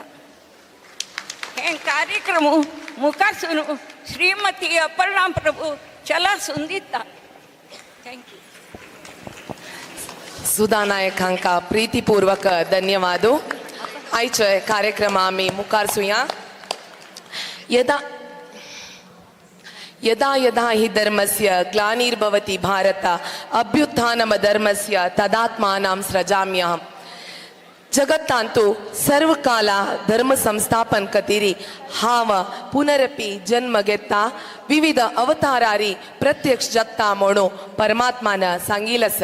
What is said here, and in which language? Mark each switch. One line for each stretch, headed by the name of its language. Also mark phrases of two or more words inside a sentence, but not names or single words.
Konkani: हे कार्यक्रम मुखारसून श्रीमती अपर्णा प्रभू चलासून दिता.
English: thank you.
Konkani: सुधा नायक हांका प्रीतीपूर्वक धन्यवाद. आयचे कार्यक्रम आमी मुखार सुया.
Sanskrit: यदा यदा हि धर्मस्य ग्लानिर्भवति भारत अभ्युत्थानम धर्मस्य तदात्मानां सृजाम्यहम्.
Konkani: जगत्तांतू सर्व काला धर्म संस्थापन कतीरी हाव पुनरपि जन्म घेता विविध अवतारारी प्रत्यक्ष जगता म्हणू परमात्मान सांगिलस.